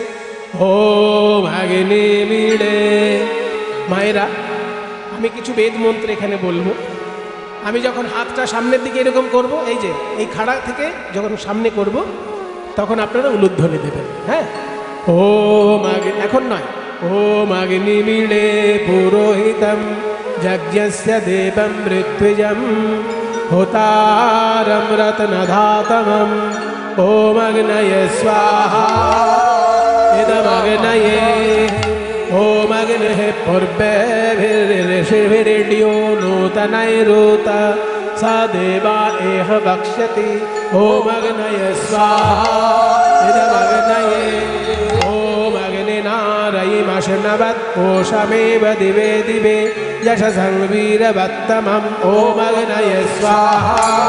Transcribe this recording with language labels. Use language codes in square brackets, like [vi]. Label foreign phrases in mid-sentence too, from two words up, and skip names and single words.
[sa] ওম আগ্নে মিলে। [bn] মায়েরা, আমি কিছু বেদ মন্ত্র এখানে বলবো। [sa] আমি যখন হাতটা সামনের দিকে এরকম করব, এই যে এই খাড়া থেকে যখন সামনে করব, তখন আপনারা উলুধ্বনি দেবেন। হ্যাঁ, ওম আগ্নে, [bn] এখন নয়। [sa] ওম আগ্নি মিলে পুরোহিতম যজ্ঞস্য দেবম ঋত্বিজম হোতারম রত্নধাতমম ওম অগ্নয়ে স্বাহা ইদমগ্নয়ে ওম অগ্নেঃ পূর্বেভির্ষিভিরিड्यो নূতনৈরূত स देवा एह वक्ष्यति ओम अग्नये स्वाहा इदमग्नये ओम अग्निनारयिमश्नवत् कोशमेव दिवे दिवे यशसं वीरवत्तमम् ओम अग्नये स्वाहा